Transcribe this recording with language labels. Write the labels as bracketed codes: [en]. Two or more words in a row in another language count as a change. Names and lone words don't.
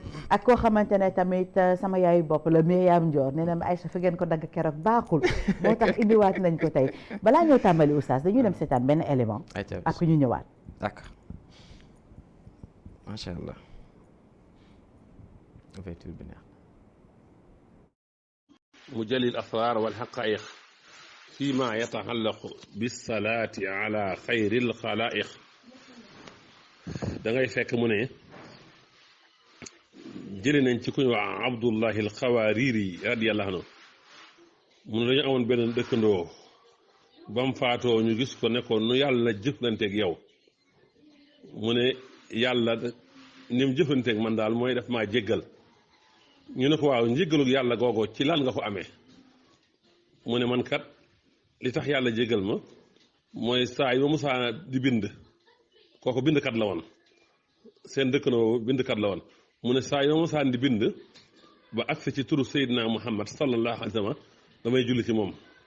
[wo] ak koo xamante ne tamit sama yaayu bopp la Myriam Ndior nee na ma Aïcha fi ngeen ko dagg keroog baaxul moo tax indiwaat nañ ko tey balaa ñoo tàmbali oustaz dañuy dem seetaan benn élément ak ñu ñëwaat d'accord [ar] ما شاء الله [wo] ouverture bi neex [ar] مجلي الأسرار والحقائق فيما يتعلق بالصلاة على خير الخلائق [wo] da ngay fekk mu ne jëlee nañ ci ku ñu wax Abdullahi al-Xawaariri [ar] رضي الله عنه [wo] mu ne dañu amoon benn dëkkandoo ba mu faatoo ñu gis ko ne ko nu yàlla jëflanteeg yow mu ne yàlla ni mu jëflanteeg man daal mooy def maa jéggal ñu ne ko waaw njéggalug yàlla googu ci lan nga ko amee mu ne man kat li tax yàlla jégal ma mooy saa yi ba musaa di bind kooku bindkat la woon seen dëkkandoo bindkat la woon mu ne saa yi ba musaa di bind ba agsi ci turu Seydina Muhammad [ar] صلى الله عليه وسلم [wo] damay julli ci moom